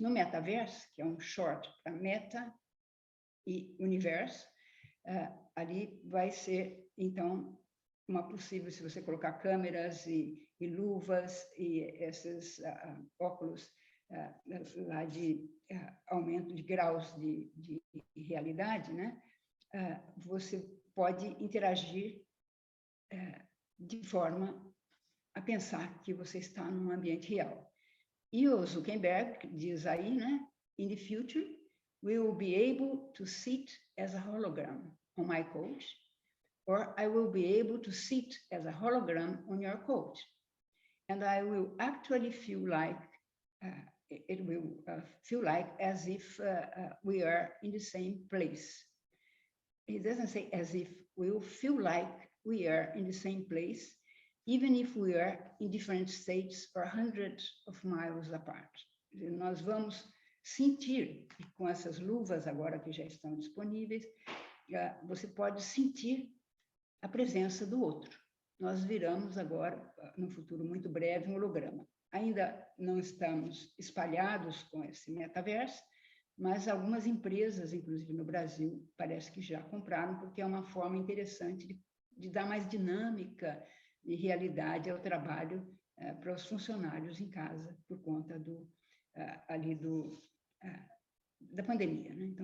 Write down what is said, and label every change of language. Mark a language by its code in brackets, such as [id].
[pt] No metaverso, que é um short para meta e universo, ali vai ser, então, uma possível, se você colocar câmeras e luvas e esses óculos lá de aumento de graus de realidade, né? Você pode interagir de forma a pensar que você está num ambiente real. E o Zuckerberg diz aí, né? [en] In the future, we will be able to sit as a hologram on my coach, or I will be able to sit as a hologram on your coach. And I will actually feel like, it will feel like as if we are in the same place. He doesn't say as if, we will feel like we are in the same place, even if we are in different states or hundreds of miles apart. [pt] Nós vamos sentir, com essas luvas agora que já estão disponíveis, você pode sentir a presença do outro. Nós viramos agora, no futuro muito breve, um holograma. Ainda não estamos espalhados com esse metaverso, mas algumas empresas, inclusive no Brasil, parece que já compraram, porque é uma forma interessante de dar mais dinâmica e realidade ao trabalho para os funcionários em casa, por conta da pandemia, né?